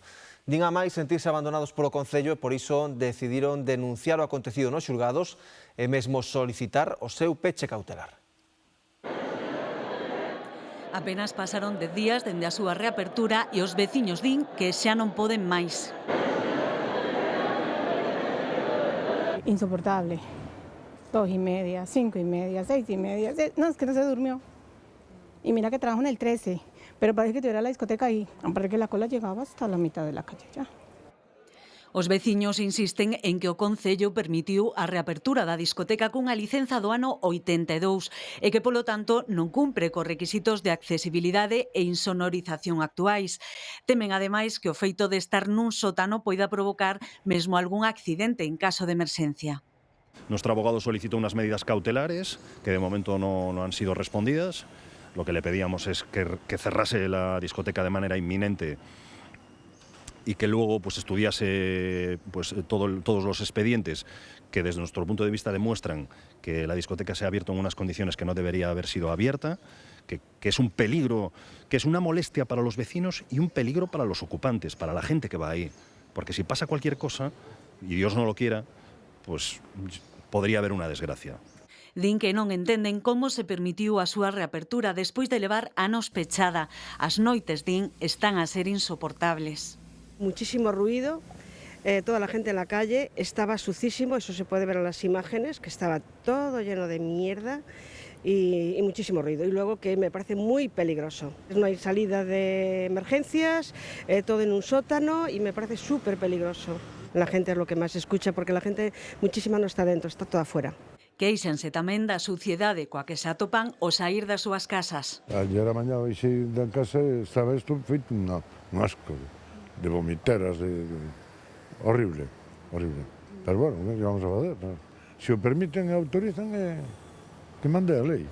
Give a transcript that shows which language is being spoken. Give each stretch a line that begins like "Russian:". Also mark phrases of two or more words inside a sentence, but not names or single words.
Galician: Din a máis sentirse abandonados polo Concello e por iso decidiron denunciar o acontecido nos xulgados e mesmo solicitar o seu peche cautelar. Apenas pasaron 10 días dende a súa reapertura e os veciños din que xa non poden máis. Insoportable. 2:30, 5:30, 6:30.
Spanish: No, es que no se durmió. Y mira que trabajo en el 13, pero parece que tuviera la discoteca ahí. Aparte que la cola llegaba hasta la mitad de la calle ya.
Galician: Os veciños insisten en que o Concello permitiu a reapertura da discoteca cunha licenza do ano 82 e que, polo tanto, non cumpre cos requisitos de accesibilidade e insonorización actuais. Temen, ademais, que o feito de estar nun sótano poida provocar mesmo algún accidente en caso de emerxencia.
Spanish: Nuestro abogado solicitó unas medidas cautelares que de momento no han sido respondidas. Lo que le pedíamos es que cerrase la discoteca de manera inminente y que luego pues, estudiase pues, todos los expedientes que desde nuestro punto de vista demuestran que la discoteca se ha abierto en unas condiciones que no debería haber sido abierta, que es un peligro, que es una molestia para los vecinos y un peligro para los ocupantes, para la gente que va ahí. Porque si pasa cualquier cosa, y Dios no lo quiera, pues podría haber una desgracia.
Galician: Din que non entenden como se permitiu a súa reapertura despois de levar anos pechada. As noites, din, están a ser insoportables.
Spanish: Muchísimo ruido, toda la gente en la calle, estaba sucísimo, eso se puede ver en las imágenes, que estaba todo lleno de mierda y muchísimo ruido. Y luego que me parece muy peligroso. No hay salida de emergencias, todo en un sótano y me parece súper peligroso. La gente es lo que más escucha porque la gente muchísima no está dentro, está toda afuera.
Galician: Quéixanse tamén da suciedade coa que se atopan ao saír das súas casas. Ayer a mañá baixei da casa e estaba isto feito un asco de vomiteras, horrible, horrible. Pero bueno, que vamos a fazer? Se o permiten e autorizan, que mande a lei.